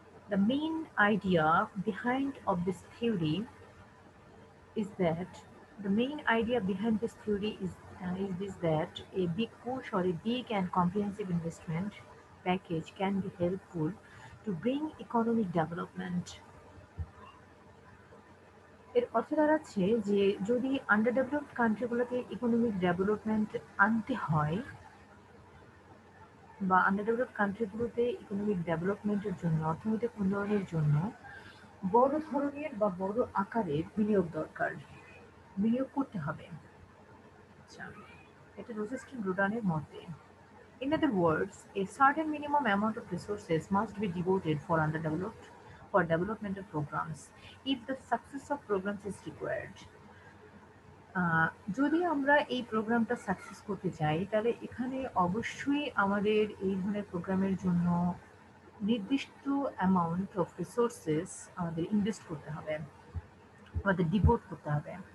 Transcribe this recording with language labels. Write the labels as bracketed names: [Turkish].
[English] The main idea behind of this theory is that the main idea behind this theory is this that a big push or a big and comprehensive investment package can be helpful to bring economic development. [Bangla] এর অর্থ দাঁড়াচ্ছে যে যদি under developed কান্ট্রিগুলোতে economic development আনতে হয় বা under developed কান্ট্রিগুলোতে economic ডেভেলপমেন্টের জন্য অর্থনৈতিক উন্নয়নের জন্য বড় ধরনের বা বড় আকারের বিনিয়োগ দরকার, বিনিয়োগ করতে হবে। আচ্ছা, এটা রোসেস্টিন রুডানের মতে। [English] In other words, a certain minimum amount of resources must be devoted for developmental programs if the success of programs is required. [Bangla] যদি আমরা এই প্রোগ্রামটা সাকসেস করতে চাই তাহলে এখানে অবশ্যই আমাদের এই ধরনের প্রোগ্রামের জন্য নির্দিষ্ট অ্যামাউন্ট অফ রিসোর্সেস আমাদের ইনভেস্ট করতে হবে, আমাদের ডিভোট করতে হবে।